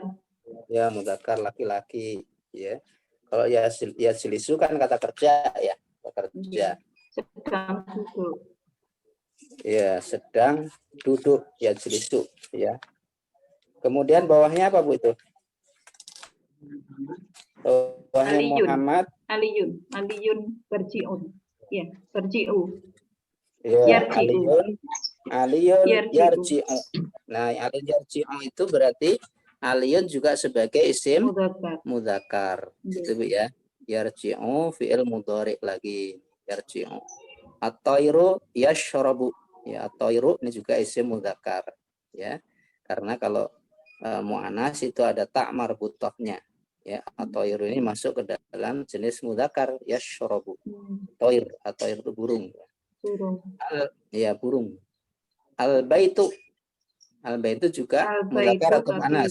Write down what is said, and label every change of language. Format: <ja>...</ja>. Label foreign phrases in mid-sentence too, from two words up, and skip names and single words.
<id>Ya, mudzakkar, laki-laki ya. Kalau yajlisu kan kata kerja ya, kerja. Sedang duduk. Ya, sedang duduk yajlisu ya. Kemudian bawahnya apa Bu itu? Bawahnya Aliyun. Muhammad. Aliyun berji'un. Ya, berji'u. Ya, Aliyun yarji'u. Nah, Aliyun yarji'u itu berarti Aliyun juga sebagai</id> <ar>اسم مذكر.</ar> <id>Itu Bu ya.</id> <ar>يرجع فعل مضارع</ar> <id>lagi, yarji'u.</id> <ar>الطير يشرب.</ar> <id>Ya, at-tairu ini juga</id> <ar>اسم مذكر</ar> <id>ya. Karena kalau mu'annas itu ada ta' marbutahnya ya. At-tairu ini masuk ke dalam jenis</id> <ar>مذكر يشرب.</ar> <id>Toir atau itu burung. Ya, burung. Al-baitu juga mudzakkar atau mu'annas?</id>